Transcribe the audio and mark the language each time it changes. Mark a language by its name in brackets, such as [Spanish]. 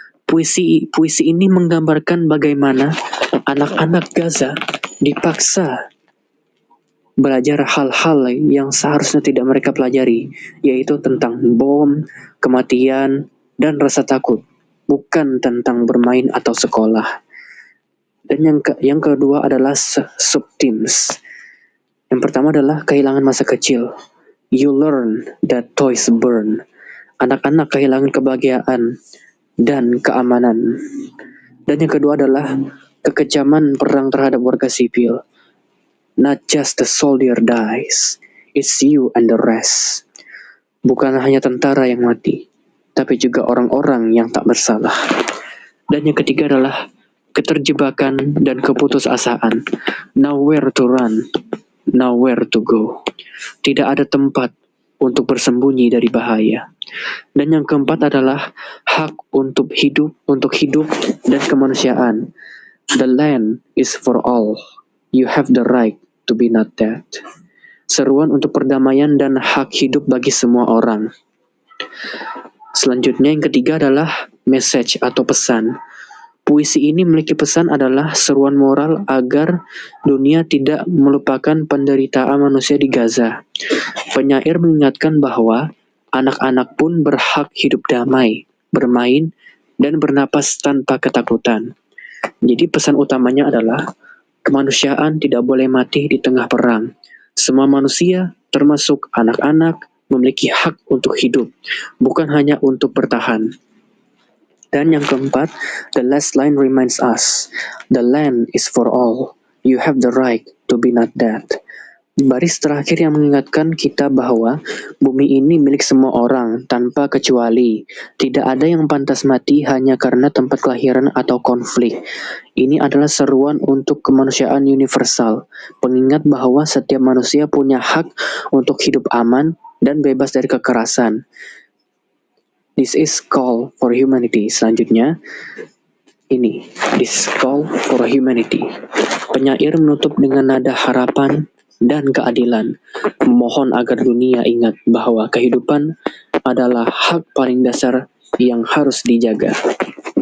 [Indonesian] Puisi ini menggambarkan bagaimana anak-anak Gaza dipaksa belajar hal-hal yang seharusnya tidak mereka pelajari, yaitu tentang bom, kematian, dan rasa takut, bukan tentang bermain atau sekolah. Dan yang kedua adalah subteams. Yang pertama adalah kehilangan masa kecil. [English] You learn that toys burn. [Indonesian] Anak-anak kehilangan kebahagiaan dan keamanan. Dan yang kedua adalah kekejaman perang terhadap warga sipil. [English] Not just the soldier dies, it's you and the rest. [Indonesian] Bukan hanya tentara yang mati, tapi juga orang-orang yang tak bersalah. Dan yang ketiga adalah keterjebakan dan keputusasaan. [English] Nowhere to run, nowhere to go. [Indonesian] Tidak ada tempat untuk bersembunyi dari bahaya. Dan yang keempat adalah hak untuk hidup dan kemanusiaan. [English] The land is for all. You have the right to be not dead. [Indonesian] Seruan untuk perdamaian dan hak hidup bagi semua orang. Selanjutnya yang ketiga adalah message atau pesan. Puisi ini memiliki pesan adalah seruan moral agar dunia tidak melupakan penderitaan manusia di Gaza. Penyair mengingatkan bahwa anak-anak pun berhak hidup damai, bermain, dan bernapas tanpa ketakutan. Jadi pesan utamanya adalah kemanusiaan tidak boleh mati di tengah perang. Semua manusia, termasuk anak-anak, memiliki hak untuk hidup, bukan hanya untuk bertahan. Dan yang keempat, [English] the last line reminds us, the land is for all. You have the right to be not dead. [Indonesian] Baris terakhir yang mengingatkan kita bahwa bumi ini milik semua orang tanpa kecuali. Tidak ada yang pantas mati hanya karena tempat kelahiran atau konflik. Ini adalah seruan untuk kemanusiaan universal, pengingat bahwa setiap manusia punya hak untuk hidup aman dan bebas dari kekerasan. [English] This is call for humanity. [Indonesian] Selanjutnya, [English] this is call for humanity. [Indonesian] Penyair menutup dengan nada harapan dan keadilan, memohon agar dunia ingat bahwa kehidupan adalah hak paling dasar yang harus dijaga.